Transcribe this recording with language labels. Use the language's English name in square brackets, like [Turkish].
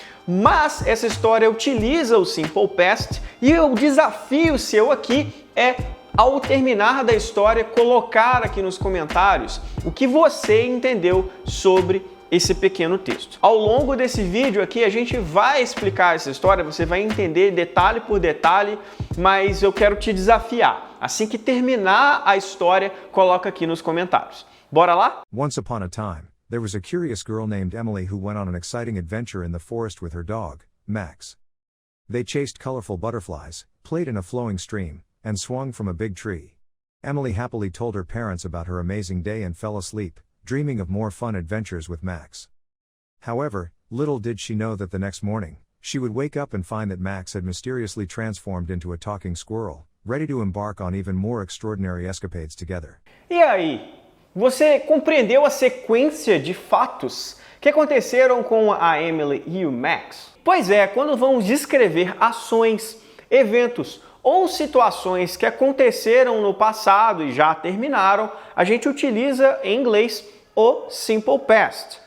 [Portuguese] Mas essa história utiliza o Simple Past e o desafio seu aqui é, ao terminar da história, colocar aqui nos comentários o que você entendeu sobre esse pequeno texto. Ao longo desse vídeo aqui a gente vai explicar essa história, você vai entender detalhe por detalhe, mas eu quero te desafiar. Assim que terminar a história, coloca aqui nos comentários. Bora lá? [English] Once upon a time, there was a curious girl named Emily who went on an exciting adventure in the forest with her dog, Max. They chased colorful butterflies, played in a flowing stream, and swung from a big tree. Emily happily told her parents about her amazing day and fell asleep, dreaming of more fun adventures with Max. However, little did she know that the next morning, she would wake up and find that Max had mysteriously transformed into a talking squirrel, ready to embark on even more extraordinary escapades together. [Portuguese] E aí, você compreendeu a sequência de fatos que aconteceram com a Emily e o Max? Pois é, quando vamos descrever ações, eventos ou situações que aconteceram no passado e já terminaram, a gente utiliza em inglês o Simple Past.